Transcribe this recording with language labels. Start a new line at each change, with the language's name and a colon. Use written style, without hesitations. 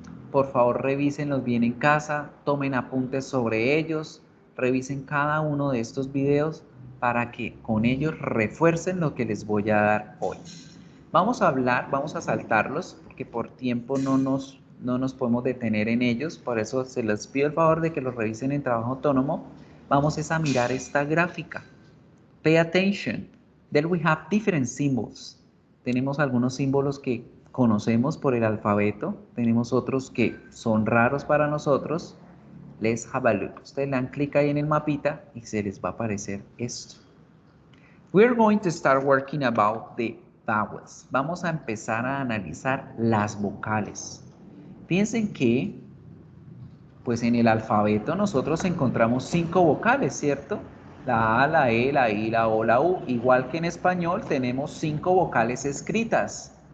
Spanish: Por favor, revísenlos bien en casa, tomen apuntes sobre ellos, revisen cada uno de estos videos para que con ellos refuercen lo que les voy a dar hoy. Vamos a saltarlos, porque por tiempo no nos podemos detener en ellos, por eso se les pido el favor de que los revisen en trabajo autónomo. Vamos a mirar esta gráfica.
English: Pay attention. Then we have different symbols.
Spanish: Tenemos algunos símbolos que conocemos por el alfabeto, tenemos otros que son raros para nosotros.
English: Let's have a look.
Spanish: Ustedes le dan clic ahí en el mapita y se les va a aparecer esto.
English: We're going to start working about the vowels.
Spanish: Vamos a empezar a analizar las vocales. Piensen que, pues en el alfabeto nosotros encontramos 5 vocales, ¿cierto? La A, la E, la I, la O, la U. Igual que en español tenemos 5 vocales escritas.